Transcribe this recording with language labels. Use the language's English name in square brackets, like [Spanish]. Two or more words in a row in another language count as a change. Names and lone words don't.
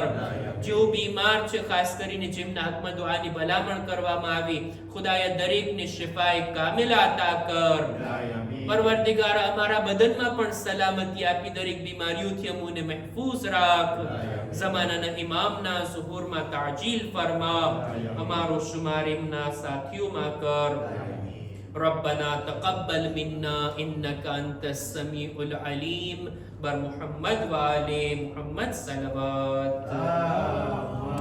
[Gujarati] જેઓ બીમાર છે, ખાસ કરીને જેમના હકમાં દુઆની ભલામણ કરવામાં આવી, ખુદાયા દરેકને શિફાએ કામિલા અતા કર. પરવરદિગાર અમારા બદનમાં પણ સલામતી આપી, દરેક બીમારીઓથી અમને મહેફૂઝ રાખ. ઝમાનાના ઇમામના ઝુહુરમાં તાજીલ ફરમા, અમારો શુમાર એમના સાથીઓમાં કર. [Arabic] ربنا تقبل منا إنك أنت السميع العليم. بر محمد وآل محمد صلوات.